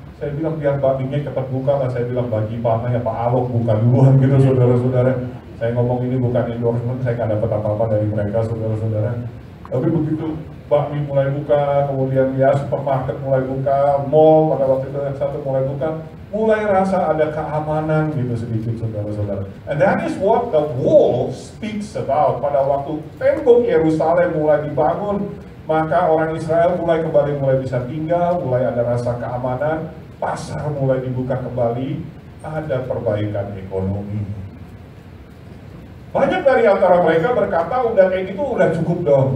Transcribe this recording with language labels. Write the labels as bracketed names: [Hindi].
[Indonesian] Saya bilang biar babinya cepat buka lah, saya bilang bagi panah ya Pak Alok buka duluan gitu, saudara-saudara. Saya ngomong ini bukan endorsement, saya nggak dapat apa-apa dari mereka, saudara-saudara. Tapi begitu bakmi mulai buka, kemudian ya supermarket mulai buka, mall pada waktu itu yang satu mulai buka, mulai rasa ada keamanan gitu sedikit, saudara-saudara. [English] And that is what the wall speaks about. [Indonesian] Pada waktu tembok Yerusalem mulai dibangun, maka orang Israel mulai bisa tinggal, mulai ada rasa keamanan, pasar mulai dibuka kembali, ada perbaikan ekonomi. Banyak dari antara mereka berkata, udah kayak gitu udah cukup dong.